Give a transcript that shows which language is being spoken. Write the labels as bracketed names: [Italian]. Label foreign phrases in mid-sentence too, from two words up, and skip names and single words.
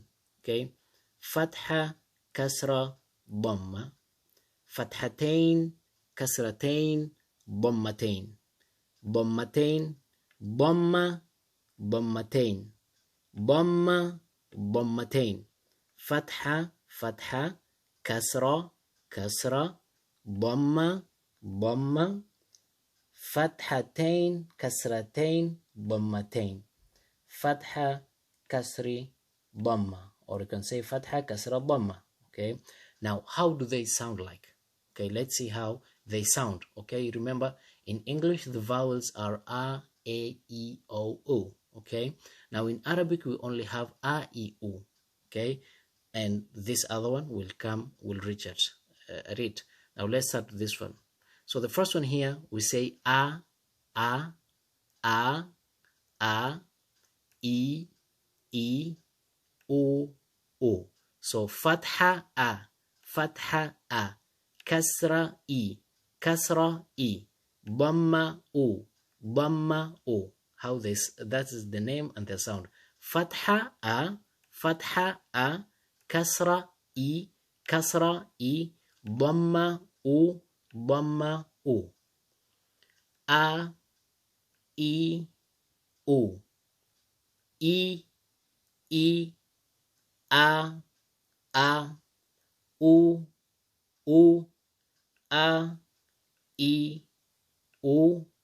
[Arabic] Okay, فتحة كسرة ضمة فتحتين كسرتين ضمتين ضمتين ضمة ضمتين ضمة ضمتين فتحة فتحة كسرة كسرة ضمة ضمة فتحتين كسرتين ضمتين فتحة كسري ضمة, [English] or you can say [Arabic] فتحة كسرة ضمة. [English] Okay, now how do they sound like? Okay, let's see how they sound. Okay, remember in English the vowels are a, e, o, u. Okay, now in Arabic we only have a, e, u. Okay, and this other one will reach it. Read. Now let's start with this one. So the first one here we say a, a, a, a, e, e, u, u. So fatha a, fatha a, kasra e, kasra e, dhamma u, dhamma u. How this, that is the name and the sound. Fatha a, kasra e, dhamma u, dhamma u. A, e, u. E, a, u, a, e, u,